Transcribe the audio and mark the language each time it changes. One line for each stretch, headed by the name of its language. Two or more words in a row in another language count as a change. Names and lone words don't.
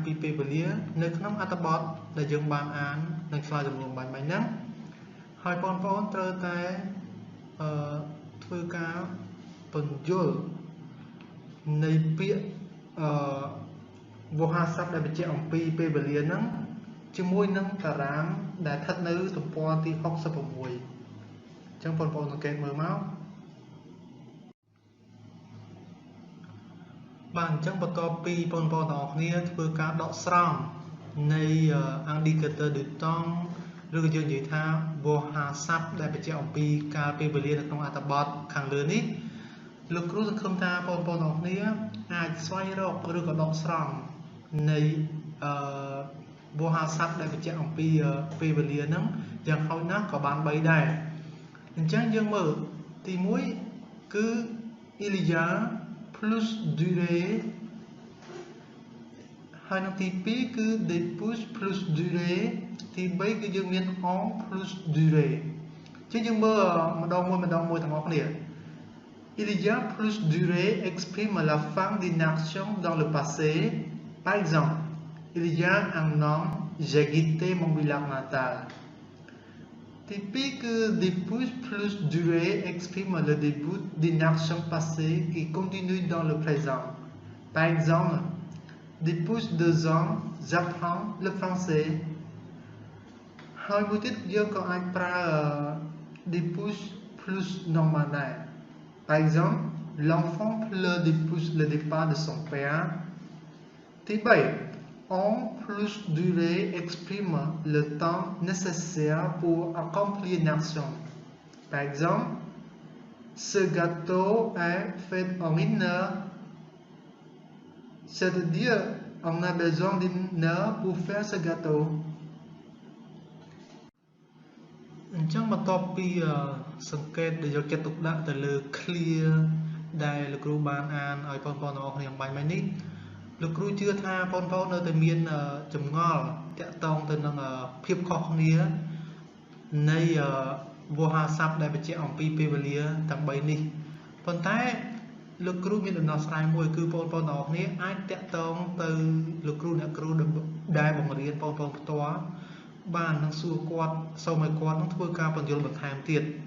Khmer: ពីពេលវេលានៅក្នុងអត្ថបទដែលយើងបានអាននិងឆ្លើយសំណួរបាញ់មិញហ្នឹងហើយបងប្អូនត្រូវតែធ្វើការពន្យល់នៃពាក្យវោហារស័ព្ទដែលបញ្ជាក់អំពីពេលវេលាហ្នឹងជាមួយនឹងតារាងដែលស្ថិតនៅទំព័រទី66អញ្ចឹងបងប្អូនសង្កេតមើលមក បាទអញ្ចឹងបន្ទាប់ពីបងប្អូនទាំងអស់គ្នាធ្វើការដកស្រង់នៃ
French: indicateur de temps
Khmer: ឬក៏យើង និយាយថាវោហារស័ព្ទដែលបញ្ជាក់អំពីការពេលវេលានៅក្នុងអត្ថបទខាងលើនេះលោកគ្រូសង្ឃឹមថាបងប្អូនទាំងអស់គ្នាអាចស្វែងរកឬក៏ដកស្រង់នៃវោហារស័ព្ទដែលបញ្ជាក់អំពីពេលវេលាហ្នឹងយ៉ាងហោចណាស់ក៏បាន3ដែរអញ្ចឹងយើងមើលទី1គឺ
French: il y a plus durée
Khmer: ហើយនៅទី2គឺ
French: des pouces plus durée
Khmer: ទី3គឺយើងមាន
French: en plus durée
Khmer: អញ្ចឹងយើងមើលម្ដងមួយទាំងអស់គ្នា
French: il y a plus durée exprime la fin d'une action dans le passé par exemple il y a un an j'ai quitté mon village natal ទី2គឺ des pouces plus durée exprime le début d'une action passée qui continue dans le présent par exemple depuis 2 ans j'apprends le
Khmer: français ហើយមួយទៀតយើងក៏អាចប្រើ
French: des pouces plus normal
Khmer: ដែរ
French: par exemple l'enfant pleure depuis le départ de son père ទី3 en plus durée exprime le temps nécessaire pour accomplir une action par exemple ce gâteau est fait en 1 heure c'est-à-dire on a besoin d'1 heure pour faire ce gâteau
Khmer: អញ្ចឹងបន្ទាប់ពីសង្កេតដែលយកចិត្តទុកដាក់ទៅលើ clear ដែលលោកគ្រូបានអានឲ្យបងប្អូនទាំងអស់គ្នាអំបញ្ញមិញនេះ លោកគ្រូជឿថាបងប្អូននៅតែមានចម្ងល់តាក់ទងទៅនឹងភាពខុសគ្នានៃវោហារស័ព្ទដែលបញ្ជាក់អំពីពេលវេលាទាំង3នេះប៉ុន្តែលោកគ្រូមានដំណោះស្រាយមួយគឺបងប្អូនទាំងអស់គ្នាអាចតាក់ទងទៅលោកគ្រូអ្នកគ្រូដែលបង្រៀនបងប្អូនផ្ទាល់បាននឹងសួរគាត់សូមឲ្យគាត់នឹងធ្វើការពន្យល់បន្ថែមទៀត